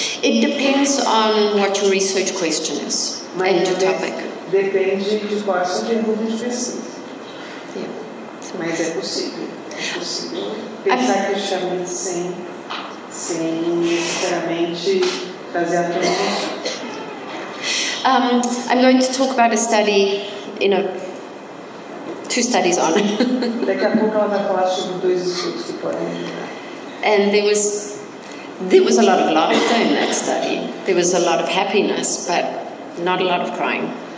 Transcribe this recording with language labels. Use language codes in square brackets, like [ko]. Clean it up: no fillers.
[en] It depends on what your research question is and your topic. [pt] Depende de qual a sua pergunta de pesquisa. Yeah. So Mas é possível pensar criticamente sem necessariamente trazer à tona emoções. [en] I'm going to talk about a study, two studies on. [pt] Daqui a pouco ela vai falar sobre 2 estudos que podem ajudar. [en] And there was a lot of laughter in that study. There was a lot of happiness, but not a lot of crying.